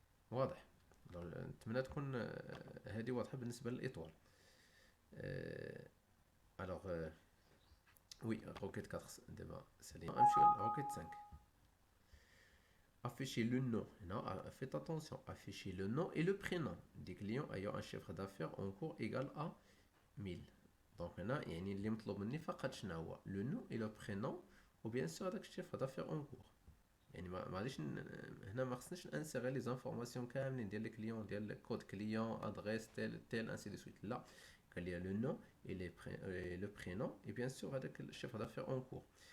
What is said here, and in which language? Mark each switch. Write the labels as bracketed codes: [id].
[ar] واضح؟ نتمنى تكون هذه واضحه بالنسبه للاطوال. الوغ وي روكيت 4 دابا سالينا، نمشيو لروكيت 5. [fr] Afficher le nom. Non, faites attention. Afficher le nom et le prénom des clients ayant un chiffre d'affaires en cours égal à 1000. [ar] Donc هنا يعني اللي مطلوب مني فقط شنو هو لو نو اي لو برينون وبيان سور هذاك الشيفر دافير اون كور. يعني ما غاديش هنا ما خصنيش انسيغي لي زانفورماسيون كاملين ديال الكليون، ديال كود كليون ادريس تيل انسي دو سويت. لا، قال لي لو نو اي لو برينون اي بيان سور هذاك الشيفر دافير اون كور.